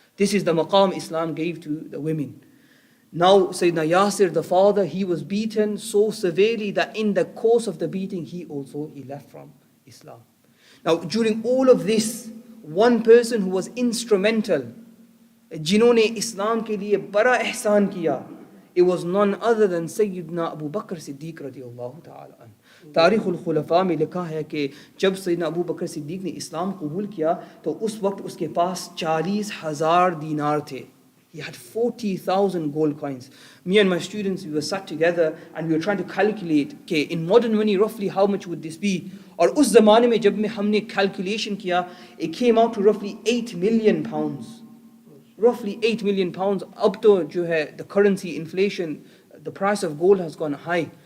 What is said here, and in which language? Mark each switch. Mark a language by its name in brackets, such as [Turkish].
[English] This is the maqam Islam gave to the women. Now Sayyidina Yasir, the father, he was beaten so severely that in the course of the beating he left from Islam. Now during all of this, one person who was instrumental, [Hindi] जिन्होंने इस्लाम के लिए बड़ा एहसान किया, [English] it was none other than Sayyidina Abu Bakr Siddiq radiallahu ta'ala an. [Hindi] तारीख़ुल खुलफ़ा में लिखा है कि जब सैयदना अबू बकर सिद्दीक ने इस्लाम कबूल किया तो उस वक्त उसके पास 40,000 दीनार थे. [English] He had 40,000 gold coins. Me and my students, we were sat together and we were trying to calculate, okay, in modern money roughly how much would this be? [Hindi] और उस ज़माने में जब हमने calculation किया, [English] it came out to roughly 8 million pounds. Roughly 8 million pounds. [Hindi] अब तो जो है, [English] the currency inflation, the price of gold has gone high.